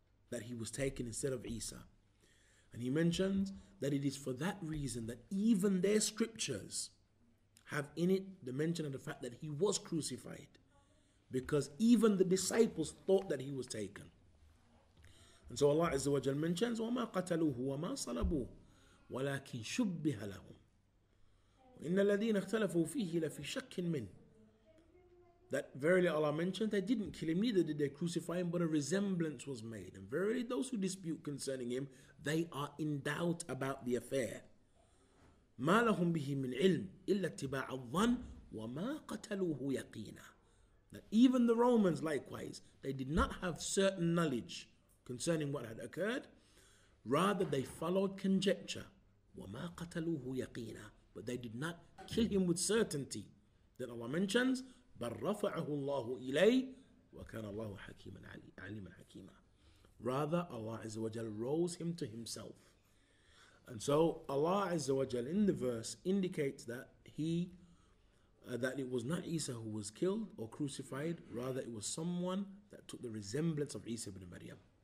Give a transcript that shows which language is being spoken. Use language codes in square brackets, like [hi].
[en] that he was taken instead of Isa. And he mentions that it is for that reason that even their scriptures have in it the mention of the fact that he was crucified, because even the disciples thought that he was taken. And so Allah Azza wa Jal mentions, [ar] وَمَا قَتَلُوهُ وَمَا صَلَبُوهُ وَلَكِنْ شُبِّهَ لَهُمْ وَإِنَّ الَّذِينَ اخْتَلَفُوا فِيهِ لَفِي شَكٍّ مِّنْهُ. [en] That verily Allah mentioned they didn't kill him, neither did they crucify him, but a resemblance was made. And verily those who dispute concerning him, they are in doubt about the affair. [ar] مَا لَهُمْ بِهِ مِنْ عِلْمٍ إِلَّا اتِّبَاعَ الظَّنِّ وَمَا قَتَلُوهُ يَقِينًا. [en] That even the Romans likewise, they did not have certain knowledge concerning what had occurred, rather they followed conjecture. [ar] وَمَا قَتَلُوهُ يَقِينًا. [en] But they did not kill him with certainty. Then Allah mentions, [ar] بَلْ رَفَعَهُ اللَّهُ إِلَيْهِ وَكَانَ اللَّهُ حَكِيمًا عَلِيمًا حَكِيمًا. [en] Rather, Allah Azza wa Jal rose him to himself. And so Allah Azza wa Jal in the verse indicates that that it was not Isa who was killed or crucified, rather it was someone that took the resemblance of Isa ibn Maryam.